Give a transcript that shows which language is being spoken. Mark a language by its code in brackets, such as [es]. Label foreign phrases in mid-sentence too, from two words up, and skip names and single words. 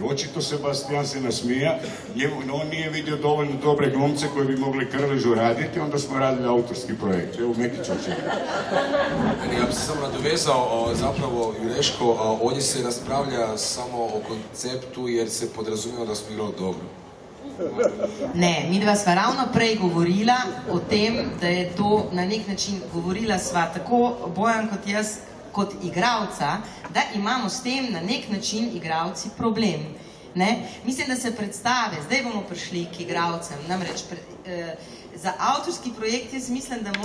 [hr] Očito Sebastian se nasmija, on nije vidio dovoljno dobre glumce koji bi mogli Krležu raditi, onda smo radili autorski projekt. Evo Mekić očekaj. Ja bi se samo nadovezao, zapravo Jureško, ovdje se raspravlja samo o konceptu jer se podrazumijeva da smo igrali dobro. [sl] Ne, midva sva ravno prej govorila o tem, da je to na nek način govorila sva tako Bojan kot jaz, kot igralca, da imamo s tem na nek način igralci problem. Mislim, da se predstave, zdaj bomo prišli k igralcem, namreč za avtorski projekt jaz mislim, da